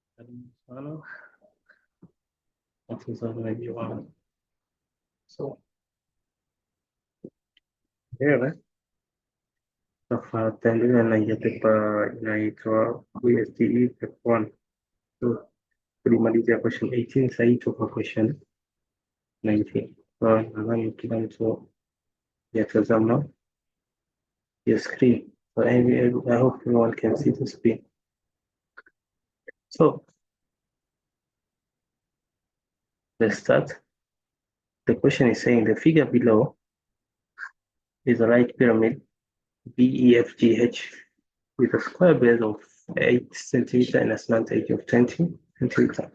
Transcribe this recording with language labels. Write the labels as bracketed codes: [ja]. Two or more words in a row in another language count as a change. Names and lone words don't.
[en] So here [sw] tutaendelea na ile paper inaitwa BSJE PP1. So tulimalizia question 18, sasa hii tuko question 19. So nadhani kila mtu yatazama [en] your screen. So I hope everyone can see the screen. So let's start. The question is saying the figure below is a right pyramid BEFGH with a square base of 8 centimeter and a slant edge of 20 centimeter.